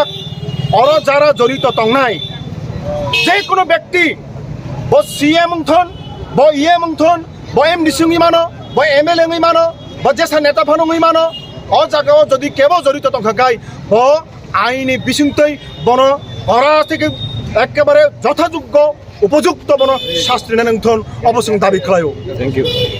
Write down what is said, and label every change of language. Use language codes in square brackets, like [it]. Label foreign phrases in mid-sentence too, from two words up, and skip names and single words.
[trp] अर जारा जड़ित तंनाय जे कोनो व्यक्ति ब सीएम ओंथन ब इएम ओंथन ब एमडिसि ओंगि मानो ब एमएलए ओंगि मानो ब जेसा नेता फानो ओंगि मानो अ जागायाव जदि केबो जड़ित तंखाखाय ब आईनि बिसुंथै बन हरा থেকে एकेबारे যথাযোগ্য उपयुक्त बन शास्त्री नोंथन अबसं दाबि खालायो। [en] thank you.